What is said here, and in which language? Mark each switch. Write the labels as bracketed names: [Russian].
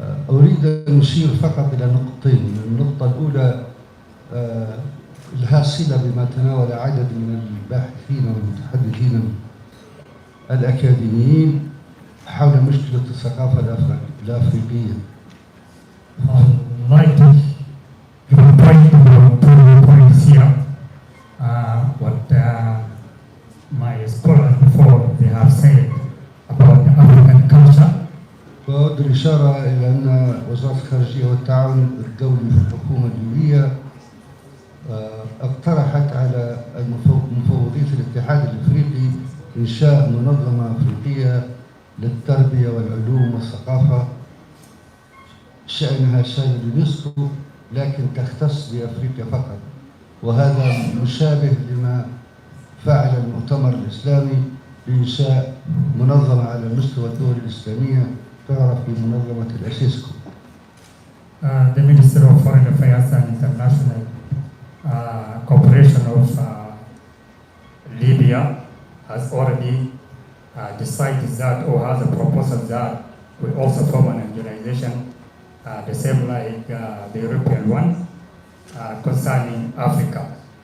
[Arabic] أريد أن أشير فقط إلى نقطتين. النقطة الأولى لها صلة بما تناول عدد من الباحثين والمتحدثين الأكاديميين حول مشكلة الثقافة الأفريقية. [English] I'd like to point to 2 points here. What my scholars before they have said about the African culture. [Arabic] وأود الإشارة إلى أن وزارة الخارجية والتعاون الدولي في الحكومة الليبية اقترحت على مفوضية الاتحاد الأفريقي إنشاء منظمة أفريقية للتربية والعلوم والثقافة شأنها شأن اليونسكو لكن تختص بأفريقيا فقط، وهذا مشابه لما فعل المؤتمر الإسلامي بإنشاء منظمة على مستوى الدول الإسلامية تعرف بمنظمة الأسيسكو. [English] The Minister of Foreign Affairs and International Cooperation of Libya has already decided that, or has a proposal that we also form an organization, the same like the European one, concerning Africa.